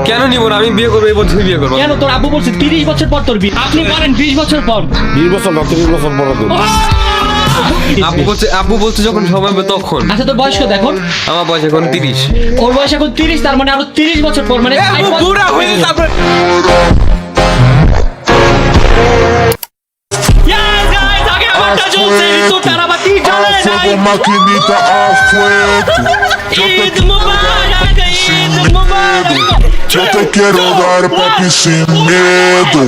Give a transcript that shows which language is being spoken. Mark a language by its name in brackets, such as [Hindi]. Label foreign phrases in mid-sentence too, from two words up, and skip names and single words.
[Bangla] কেন নিব না? আমি বিয়ে করবো, এই বছর বিয়ে করবো। কেন? তোর আব্বু বলছে 30 বছর পর তোর বিয়ে। আপনি করেন 20 বছর পর। 20 বছর না, 30 বছর পর দেব। আব্বু বলছে যখন সময় হবে তখন। আচ্ছা, তোর বয়স কত এখন? আমার বয়স এখন 30। ওর বয়স এখন 30, তার মানে আরো 30 বছর পর, মানে বুড়া হয়ে তারপরে। [Spanish] Maquinita a fuego. Yo te quiero dar papi sin miedo.